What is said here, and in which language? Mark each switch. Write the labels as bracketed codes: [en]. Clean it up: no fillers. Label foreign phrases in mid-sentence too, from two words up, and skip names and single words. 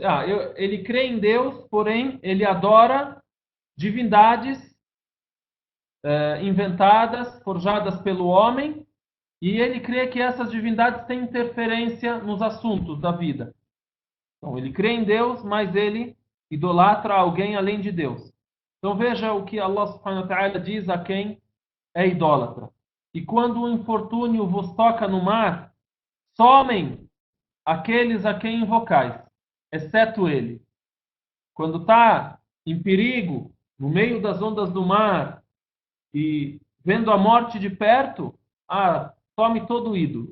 [pt] Ele crê em Deus, porém ele adora divindades inventadas, forjadas pelo homem, e ele crê que essas divindades têm interferência nos assuntos da vida. Então ele crê em Deus, mas ele idolatra alguém além de Deus. Então veja o que [ar] Allah subhanahu wa ta'ala [pt] diz a quem é idólatra. E quando o infortúnio vos toca no mar, somem aqueles a quem invocais, exceto ele. Quando está em perigo, no meio das ondas do mar, e vendo a morte de perto, some todo o ídolo.